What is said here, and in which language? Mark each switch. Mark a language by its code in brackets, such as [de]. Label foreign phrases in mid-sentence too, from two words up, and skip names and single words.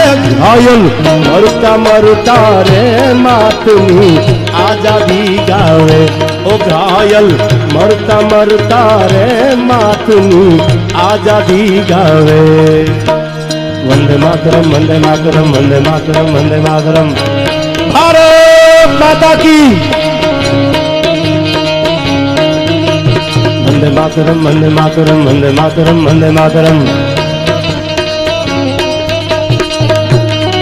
[gu] ઘાયલ મરતા મરતા રે માતની આઝાદી ગાવે. ઓ ઘાયલ મરતા મરતા રે માતની આઝાદી ગાવે. વંદે માતરમ, વંદે માતરમ, વંદે માતરમ, વંદે માતરમ. [hi] भारत माता की वंदे मातरम, वंदे मातरम, वंदे मातरम, वंदे मातरम.